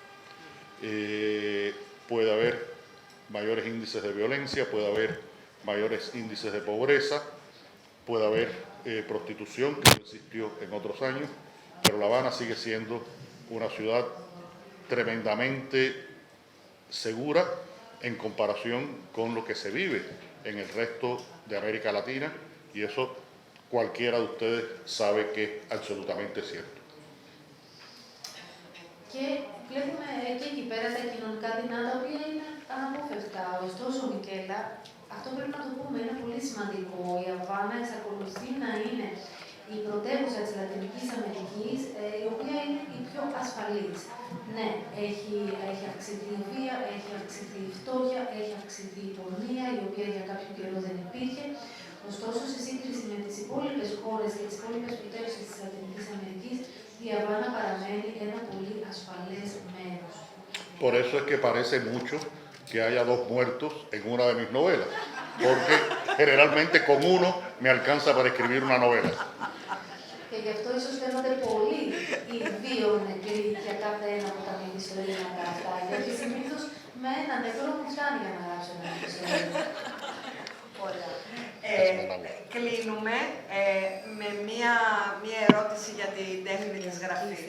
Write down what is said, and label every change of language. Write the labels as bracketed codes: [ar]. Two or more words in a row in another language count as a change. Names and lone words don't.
[es] Puede haber mayores índices de violencia, puede haber mayores índices de pobreza, puede haber prostitución, que no existió en otros años, pero La Habana sigue siendo una ciudad tremendamente segura en comparación con lo que se vive en el resto de América Latina, y eso cualquiera de ustedes sabe que es absolutamente cierto. [el] Και βλέπουμε και εκεί πέρα τα κοινωνικά δεινά τα οποία είναι αναπόφευκτα. Ωστόσο, Μικέλα, αυτό πρέπει να το πούμε, είναι πολύ σημαντικό. Η Αβάνα εξακολουθεί να είναι η πρωτεύουσα της Λατινικής Αμερικής, η οποία είναι η πιο ασφαλής. Ναι, έχει αυξηθεί η βία, έχει αυξηθεί η φτώχεια, έχει αυξηθεί η πορνεία, η οποία για κάποιο καιρό δεν υπήρχε. Ωστόσο, σε σύγκριση με τις υπόλοιπες χώρες και τις υπόλοιπες πρωτεύουσες της Λατινικής Αμερικής, η Αβάνα παραμένει ένα πολύ ασφαλές μέρος. [es] Por eso es que parece mucho que haya 2 muertos en una de mis novelas, porque generalmente con uno me alcanza para escribir una novela. [el] Και γι' αυτό ίσως φαίνονται πολύ οι 2 νεκροί για κάθε ένα από τα μυθιστορήματα αυτά, γιατί συνήθως με ένα νεκρό μου φτάνει για να γράψω ένα μυθιστορήμα. Ωραία. Κλείνουμε με μία ερώτηση για την τέχνη της γραφής.